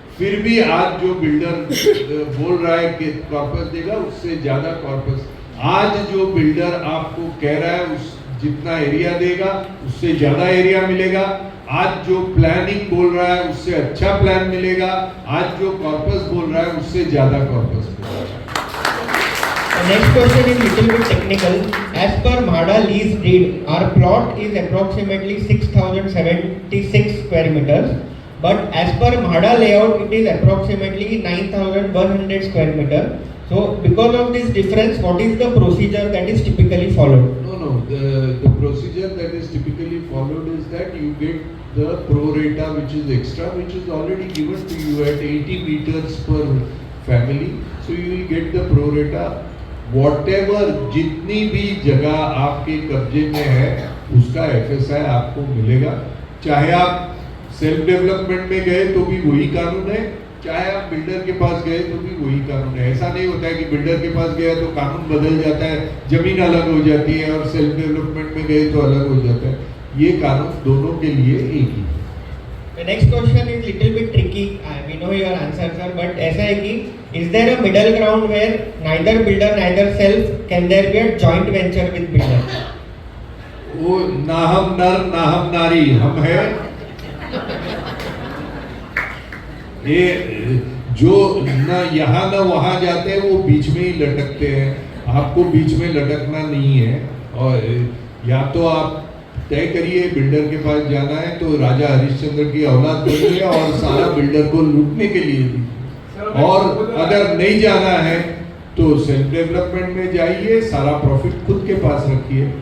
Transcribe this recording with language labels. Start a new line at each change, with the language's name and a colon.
Hindi: फिर भी आज जो बिल्डर बोल रहा है कि कॉर्पस देगा, उससे ज्यादा कॉर्पस आज जो बिल्डर आपको कह रहा है उस जितना एरिया देगा उससे ज्यादा एरिया मिलेगा। आज जो प्लानिंग बोल रहा है उससे अच्छा प्लान मिलेगा। आज जो कॉर्पस बोल रहा है उससे ज्यादा कॉर्पस मिलेगा।
English: The next question is little bit technical. As per MHADA lease deed, our plot is approximately 6,076 square meters. But as per MHADA layout, it is approximately 9,100 square meter. So because of this difference, what is the procedure that is typically followed? No. The procedure that is typically followed is that you get the pro rata which is extra, which is already given to you at 80 meters per family. So you will get the pro rata.
Hindi: Whatever जितनी भी जगह आपके कब्जे में है उसका FSI आपको मिलेगा। चाहे आप सेल्फ डेवलपमेंट में गए तो भी वही कानून है, चाहे आप बिल्डर के पास गए तो भी वही कानून है। ऐसा नहीं होता है कि बिल्डर के पास गया तो कानून बदल जाता है, जमीन अलग हो जाती है, और सेल्फ डेवलपमेंट में गए तो अलग हो जाता है। ये कानून दोनों के लिए एक ही है।
English: The next question is little bit tricky. We know your answer, sir, but
Hindi: ऐसा है कि
English: is there a middle ground where neither builder neither self can there be a joint venture with builder?
Hindi: वो ना हम नर ना हम नारी, हम है ये जो न यहाँ न वहाँ जाते हैं वो बीच में ही लटकते हैं। आपको बीच में लटकना नहीं है, और या तो आप तय करिए बिल्डर के पास जाना है तो राजा हरिश्चंद्र की औलाद बनिए और सारा बिल्डर को लूटने के लिए दीजिए, और अगर नहीं जाना है तो सेल्फ डेवलपमेंट में जाइए, सारा प्रॉफिट खुद के पास रखिए।